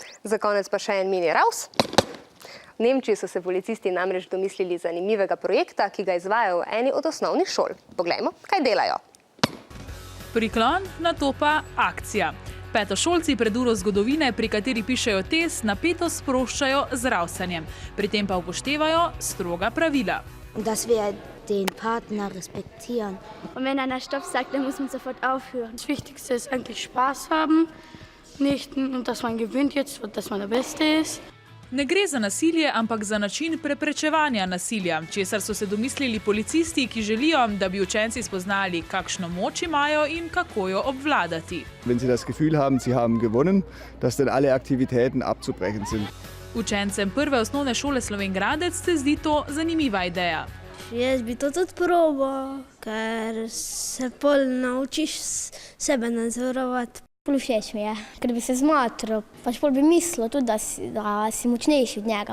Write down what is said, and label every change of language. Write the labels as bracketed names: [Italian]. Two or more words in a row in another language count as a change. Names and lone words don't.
[Slovenian] Za konec pa še en mini raus. V Nemčiji so se policisti namreč domislili zanimivega projekta, ki ga izvajajo v eni od osnovnih šol. Poglejmo, kaj delajo. Priklon, nato pa akcija. Petošolci pred uro zgodovine, pri kateri pišejo test, napeto sproščajo z rausanjem. Pri tem pa upoštevajo stroga pravila. [German] Dass wir den Partner respektieren. Und wenn einer Stopp sagt, dann muss man sofort aufhören. Das Wichtigste ist eigentlich Spaß haben, nicht, dass man gewinnt jetzt, dass man der Beste ist. [Slovenian] Ne gre za nasilje, ampak za način preprečevanja nasilja, česar so se domislili policisti, ki želijo, da bi učenci spoznali, kakšno moč imajo in kako jo obvladati. [German] Wenn sie das Gefühl haben, sie haben gewonnen, dass dann alle Aktivitäten abzubrechen sind. [Slovenian] Učencem prve osnovne šole Slovenj Gradec se zdi to zanimiva ideja. Jaz bi to tudi probal, ker se pol naučiš sebe nadzorovati. Všeč mi je, ker bi se zmatral, pač pol bi mislil tudi, da si močnejši od njega.